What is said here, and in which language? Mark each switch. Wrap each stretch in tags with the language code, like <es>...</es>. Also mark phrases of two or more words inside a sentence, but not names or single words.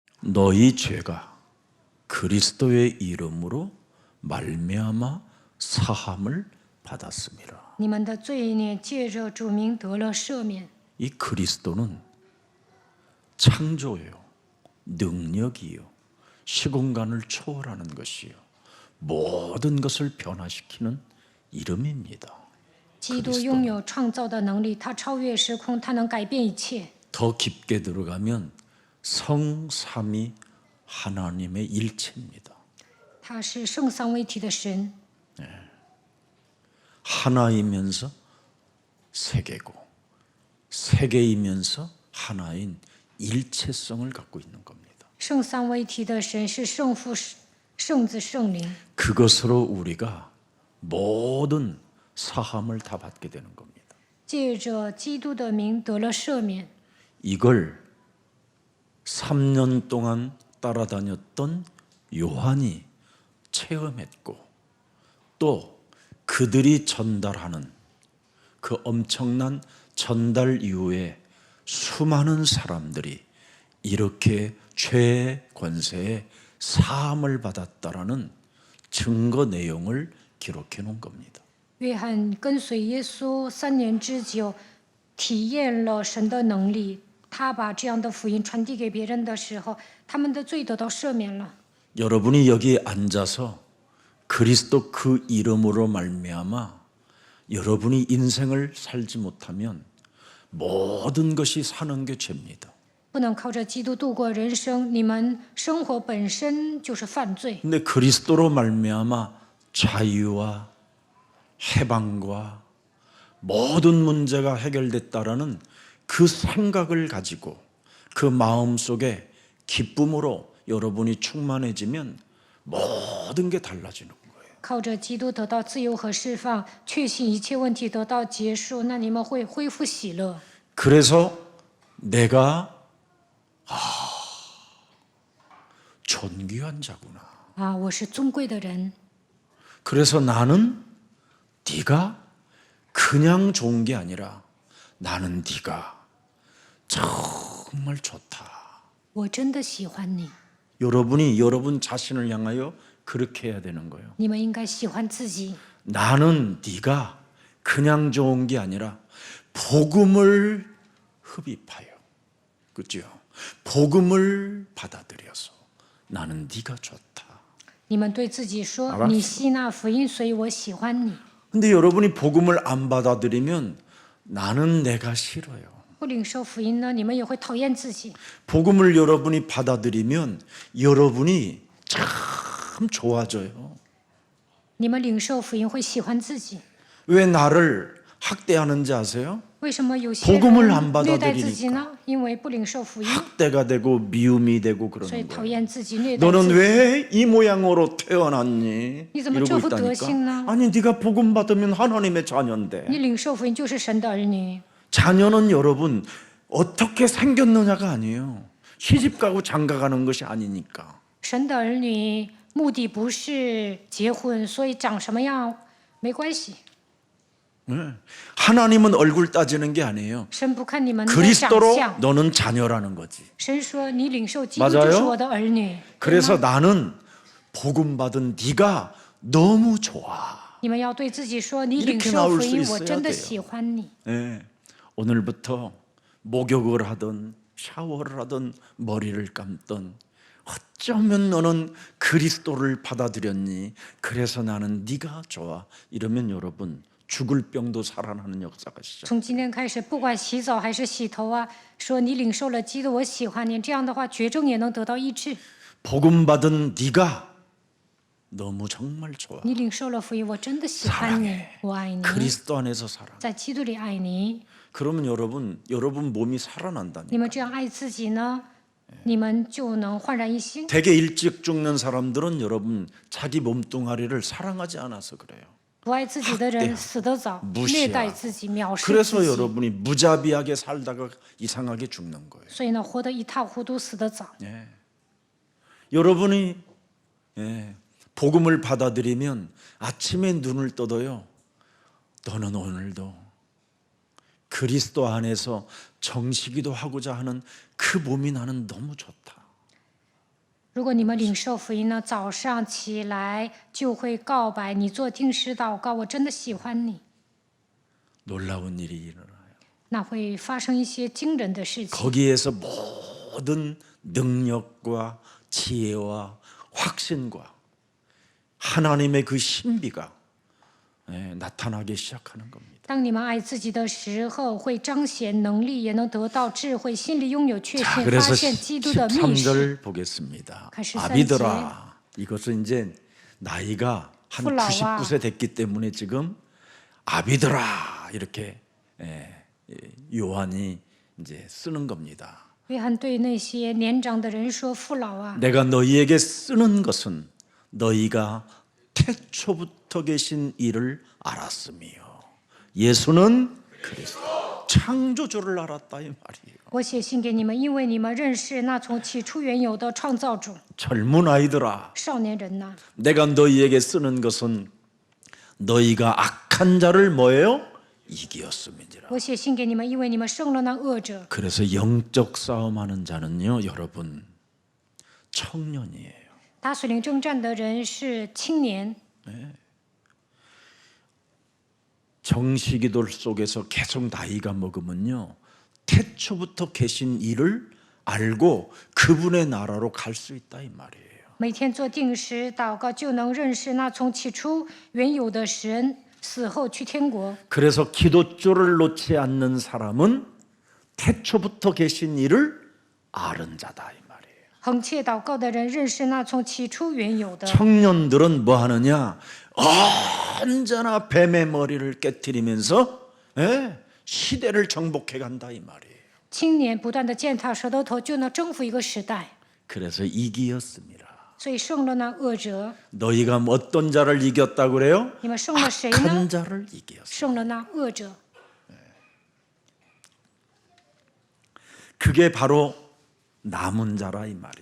<ko>너희 죄가 그리스도의 이름으로 말미암아 사함을 받았음이라.</ko> <zh>你们的罪孽借着主名得了赦免。</zh> <ko>이 그리스도는 창조예요, 능력이요, 시공간을 초월하는 것이요, 모든 것을 변화시키는 이름입니다.</ko> <zh>基督拥有创造的能力，他超越时空，他能改变一切。</zh> <ko>더 깊게 들어가면 성삼위 하나님의 일체입니다.</ko> <zh>他是圣三位一体的神，</zh> <ko>하나이면서 세계고 세계이면서 하나인 일체성을 갖고 있는 겁니다.</ko> <zh>圣三位一体的神是圣父、圣子、圣灵。</zh> <ko>그것으로 우리가 모든 사함을 다 받게 되는 겁니다.</ko> <zh>借着基督的名得了赦免。</zh> <ko>이걸 3년 동안 따라다녔던 요한이 체험했고 또 그들이 전달하는 그 엄청난 전달 이후에 수많은 사람들이 이렇게 죄의 권세에 사함을 받았다라는 증거 내용을 기록해 놓은 겁니다.</ko> <zh>约翰跟随耶稣3年之久，体验了神的能力。他把这样的福音传递给别人的时候，他们的罪得到赦免了。</zh> <ko>여러분이 여기 앉아서 그리스도 그 이름으로 말미암아 여러분이 인생을 살지 못하면 모든 것이 사는 게 죄입니다.</ko> <zh>不能靠着基督度过人生，你们生活本身就是犯罪。</zh> <ko>근데 그리스도로 말미암아 자유와 해방과 모든 문제가 해결됐다라는 그 생각을 가지고 그 마음 속에 기쁨으로 여러분이 충만해지면 모든 게 달라지는 거예요.</ko> <zh>靠着基督得到自由和释放，确信一切问题得到结束，那你们会恢复喜乐。</zh> <ko>그래서 내가 존귀한 자구나.</ko> <zh>啊，我是尊贵的人，</zh> <ko>그래서 나는 네가 그냥 좋은 게 아니라 나는 네가 정말 좋다.</ko> <zh>我真的喜欢你。</zh> <ko>여러분이 여러분 자신을 향하여 그렇게 해야 되는 거예요.</ko> <zh>你们应该喜欢自己。</zh> <ko>나는 네가 그냥 좋은 게 아니라 복음을 흡입하여, 그렇죠? 복음을 받아들여서 나는 네가 좋다.</ko> <zh>你们对自己说</zh> <ko>알았어 ：“</ko> <zh>你吸纳福音，所以我喜欢你。</zh> <ko>근데 여러분이 복음을 안 받아들이면 나는 내가 싫어요. ”</ko> <zh>不领受福音呢，你们也会讨厌自己。</zh> <ko>복음을 여러분이 받아들이면 여러분이 참 좋아져요.</ko> <zh>你们领受福音会喜欢自己。</zh> <ko>왜 나를 학대하는지 아세요?</ko> <zh>为什么有些</zh> <ko>복음을 안</ko> <zh>人虐待自己呢？因为不领受福音，</zh> <ko>학대가 되고 미움이 되고</ko> <zh>所以</zh> <ko>그러는</ko> <zh>讨</zh> <ko>거예요.</ko> <zh>厌自己，虐待</zh> <ko>너는</ko> <zh>自己。</zh> <ko>왜 이 모양으로 태어났니?</ko> <zh>니怎么</zh> <ko>이러고</ko> <zh>这副德行呢？</zh> <ko>있다니까. 아니 네가 복음 받으면 하나님의 자녀인데.</ko> <zh>你领受福音就是神的儿女。</zh> <ko>자녀는 여러분 어떻게 생겼느냐가 아니에요. 시집가고 장가가는 것이 아니니까.</ko> <zh>神的儿女目的不是结婚，所以长什么样没关系。</zh> <ko>네. 하나님은 얼굴 따지는 게 아니에요.</ko> <zh>神不看你们的长</zh> <ko>그리스도로</ko> <zh>相，</zh> <ko>너는 자녀라는 거지.</ko> <zh>神说你领受基督</zh> <ko>맞아요</ko> <zh>就是我的儿女。</zh> <ko>그래서 나는 복음 받은 네가 너무 좋아.</ko> <zh>你们要对自己说，你</zh> <ko>이렇게</ko> <zh>领受</zh> <ko>나올</ko> <zh>福</zh> <ko>수</ko> <zh>音，</zh> <ko>있어야</ko> <zh>我真的</zh> <ko>돼요.</ko> <zh>喜欢你。</zh> <ko>네. 오늘부터 목욕을 하든 샤워를 하든 머리를 감든 어쩌면 너는 그리스도를 받아들였니? 그래서 나는 네가 좋아. 이러면 여러분 죽을 병도 살아나는 역사가 시작.</ko> <zh>从今天开始，不管洗澡还是洗头啊，说你领受了基督，我喜欢你，这样的话，绝症也能得到医治。</zh> <ko>복음 받은 네가 너무 정말 좋아.</ko> <zh>你领受了福音，我真的喜欢你</zh> <ko>사랑해 ，</ko> <zh>我爱你，</zh> <ko>그리스도 안에서 살아.</ko> <zh>在基督里爱你。</zh> <ko>그러면 여러분 몸이 살아난다니.</ko> <zh>你们这样爱自己呢，你们就能焕然一新。</zh> <ko>되게 일찍 죽는 사람들은 여러분 자기 몸뚱아리를 사랑하지 않아서 그래요.</ko> <zh>不爱自己的人死得早，</zh> <ko>무시하고</ko> <zh>虐待自己，藐视</zh> <ko>그래서</ko> <zh>自己，</zh> <ko>여러분이 무자비하게 살다가 이상하게 죽는 거예요.</ko> <zh>所以呢，活得一塌糊涂，死得早。</zh> <ko>예. 여러분이 복음을 받아들이면 아침에 눈을 떠도요. 너는 오늘도 그리스도 안에서 정식이도 하고자 하는 그 몸이 나는 너무 좋다.</ko> <zh>如果你们领受福音呢，早上起来就会告白，你做定时祷告，我真的喜欢你，</zh> <ko>놀라운 일이 일어나요.</ko> <zh>那会发生一些惊人的事情。</zh> <ko>거기에서 모든 능력과 지혜와 확신과 하나님의 그 신비가 나타나기 시작하는 겁니다.</ko> <zh>当你们爱自己的时候，会彰显能力，也能得到智慧，心里拥有确信，</zh> <ko>자,</ko> <zh>发</zh> <ko>그래서</ko> <zh>现基督的密室。</zh> <ko>13절 보겠습니다. 다시 아비들아, 이것은 이제 나이가 한 풀라와. 99세 됐기 때문에 지금 아비들아 이렇게 요한이 이제 쓰는 겁니다.</ko> <zh>约翰对那些年长的人说：“父老啊，</zh> <ko>내가 너희에게 쓰는 것은 너희가 태초부터 계신 이를 알았으며 예수는 그리스도 창조주를 알았다 이 말이에요.</ko> <zh>我写信给你们，因为你们认识那从起初原有的创造主。</zh> <ko>젊은 아이들아,</ko> <zh>少年人呐，</zh> <ko>내가 너희에게 쓰는 것은 너희가 악한 자를 뭐예요? 이기었음이니라.</ko> <zh>我写信给你们，因为你们胜了那恶者。</zh> <ko>그래서 영적 싸움하는 자는요, 여러분 청년이에요.</ko> <zh>打属灵征战的人是青年，</zh> <ko>정시기도 속에서 계속 나이가 먹으면요, 태초부터 계신 이를 알고 그분의 나라로 갈 수 있다 이 말이에요.</ko> <zh>每天做定时祷告，就能认识那从起初原有的神，死后去天国。</zh> <ko>그래서 기도줄을 놓지 않는 사람은 태초부터 계신 이를 아는 자다 이 말이에요.</ko> <zh>恒切祷告的人认识那从起初原有的。</zh> <ko>청년들은 뭐 하느냐? 언제나 뱀의 머리를 깨트리면서 시대를 정복해 간다 이 말이에요.</ko> <zh>青年不断的践踏舌头头，就能征服一个时代。</zh> <ko>그래서 이기었습니다.</ko> <zh>所以胜了那恶者，</zh> <ko>너희가 어떤 자를 이겼다 그래요?</ko> <zh>你们胜了谁呢？</zh> <ko>악한 자를 이겼어.</ko> <zh>胜了那恶者。</zh> <ko>그게 바로 남은 자라 이 말이에요.</ko>